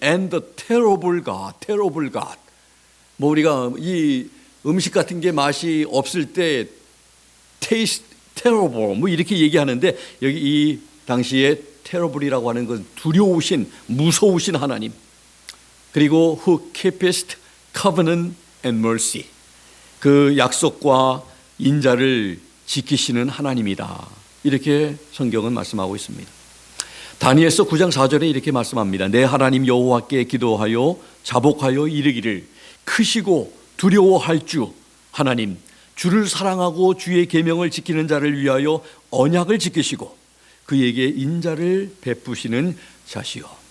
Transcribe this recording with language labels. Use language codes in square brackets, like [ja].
[en] And the terrible God, terrible God. [ko] 뭐 우리가 이 음식 같은 게 맛이 없을 때 [en] taste terrible [ko] 뭐 이렇게 얘기하는데 여기 이 당시에 terrible이라고 하는 건 두려우신, 무서우신 하나님. 그리고 [en] who keepest covenant and mercy. [ko] 그 약속과 인자를 지키시는 하나님이다. 이렇게 성경은 말씀하고 있습니다. 다니엘서 9장 4절에 이렇게 말씀합니다. 내 하나님 여호와께 기도하여 자복하여 이르기를 크시고 두려워할 주 하나님, 주를 사랑하고 주의 계명을 지키는 자를 위하여 언약을 지키시고 그에게 인자를 베푸시는 자시요.